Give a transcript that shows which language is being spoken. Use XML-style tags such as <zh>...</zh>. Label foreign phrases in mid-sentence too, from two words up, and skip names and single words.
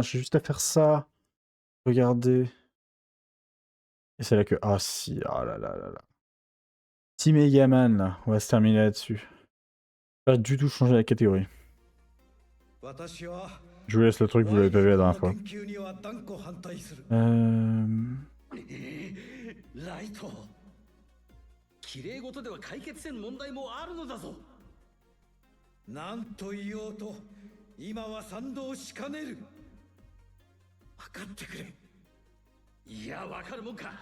<fr>J'ai juste à faire ça. Regardez. Et c'est là que... Ah si, ah là là là là. Petit Megaman, là. On va se terminer là-dessus. Pas du tout changer la catégorie. Je vous laisse le truc, vous l'avez pas vu la dernière fois.</fr> <ja>ライト、綺麗事では解決せん問題もあるのだぞ。なんと言おうと今は賛同しかねる。分かってくれ。いや、分かるもんか。</ja>